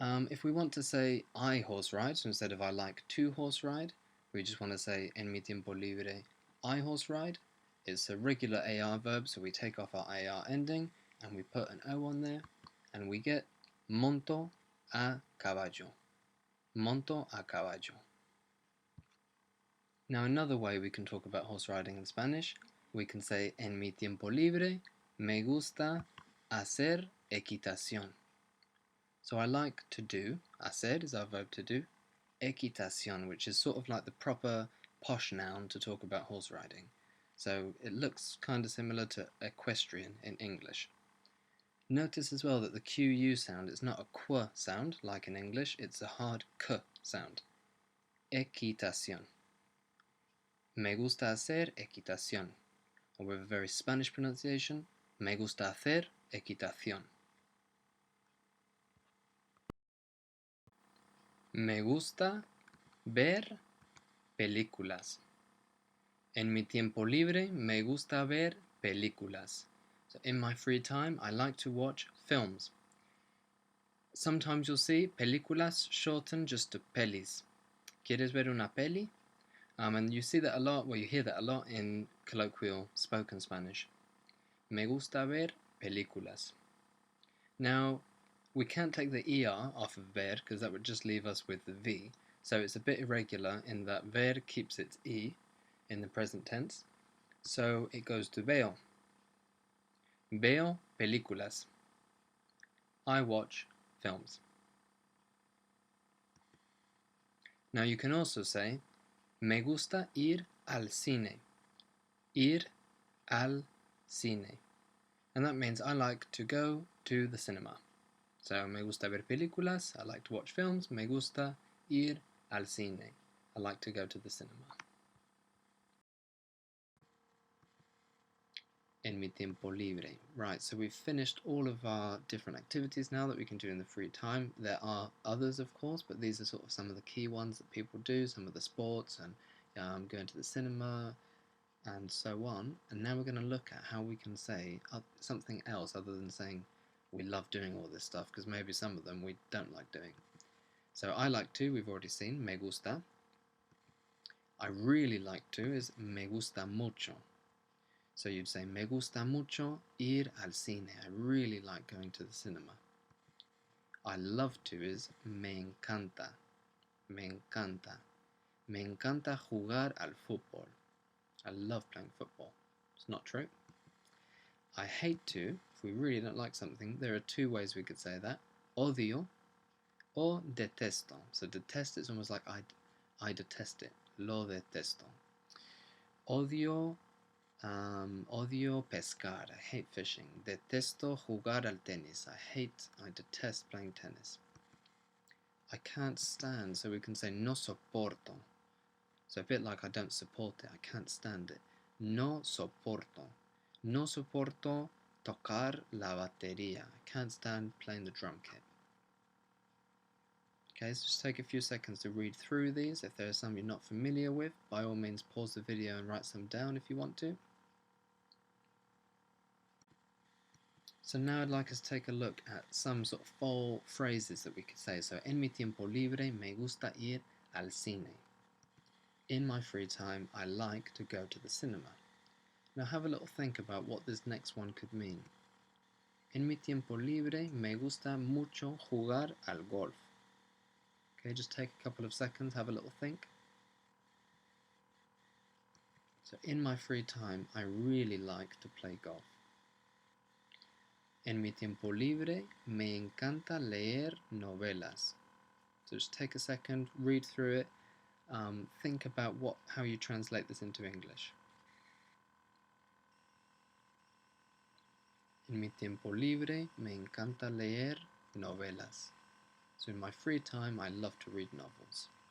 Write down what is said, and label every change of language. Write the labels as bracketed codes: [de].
[en] If we want to say I horse ride, so instead of I like to horse ride, we just want to say [es] en mi tiempo libre [en] I horse ride. It's a regular AR verb, so we take off our AR ending and we put an O on there, and we get [es] monto a caballo. Monto a caballo. [en] Now another way we can talk about horse riding in Spanish, we can say [es] en mi tiempo libre me gusta hacer equitación. [en] So I like to do, hacer is our verb to do, equitación, which is sort of like the proper posh noun to talk about horse riding. So it looks kind of similar to equestrian in English. Notice as well that the QU sound is not a qu sound like in English, it's a hard k sound. [es] Equitación. Me gusta hacer equitación. Or with a very Spanish pronunciation, me gusta hacer equitación. Me gusta ver películas. En mi tiempo libre me gusta ver películas. [en] So in my free time I like to watch films. Sometimes you'll see películas shortened just to pelis. [es] ¿Quieres ver una peli? [en] And you see that a lot, well you hear that a lot in colloquial spoken Spanish. [es] Me gusta ver películas. [en] Now, we can't take the ER off of ver because that would just leave us with the V. So it's a bit irregular in that ver keeps its E in the present tense. So it goes to veo. [es] Veo películas. [en] I watch films. Now you can also say [es] me gusta ir al cine. Ir al cine. [en] And that means I like to go to the cinema. So, [es] me gusta ver películas, [en] I like to watch films. [es] Me gusta ir al cine, [en] I like to go to the cinema. [es] En mi tiempo libre. [en] Right, so we've finished all of our different activities now that we can do in the free time. There are others, of course, but these are sort of some of the key ones that people do, some of the sports and going to the cinema and so on. And now we're going to look at how we can say something else other than saying we love doing all this stuff, because maybe some of them we don't like doing. So I like to, we've already seen, me gusta. I really like to is [es] me gusta mucho. [en] So you'd say [es] me gusta mucho ir al cine. [en] I really like going to the cinema. I love to is [es] me encanta. Me encanta. Me encanta jugar al fútbol. [en] I love playing football. It's not true. I hate to, if we really don't like something, there are two ways we could say that. Odio or detesto. So detest is almost like I detest it. [es] Lo detesto. Odio, odio pescar. [en] I hate fishing. [es] Detesto jugar al tenis. [en] I detest playing tennis. I can't stand, so we can say no soporto. So a bit like I don't support it. I can't stand it. [es] No soporto. No soporto tocar la batería. [en] I can't stand playing the drum kit. Okay, so just take a few seconds to read through these. If there are some you're not familiar with, by all means pause the video and write some down if you want to. So now I'd like us to take a look at some sort of full phrases that we could say. So, [es] en mi tiempo libre me gusta ir al cine. [en] In my free time, I like to go to the cinema. Now have a little think about what this next one could mean. [es] En mi tiempo libre me gusta mucho jugar al golf. [en] Okay, just take a couple of seconds, have a little think. So in my free time, I really like to play golf. [es] En mi tiempo libre me encanta leer novelas. [en] So just take a second, read through it, think about how you translate this into English. [es] En mi tiempo libre me encanta leer novelas. [en] So in my free time, I love to read novels.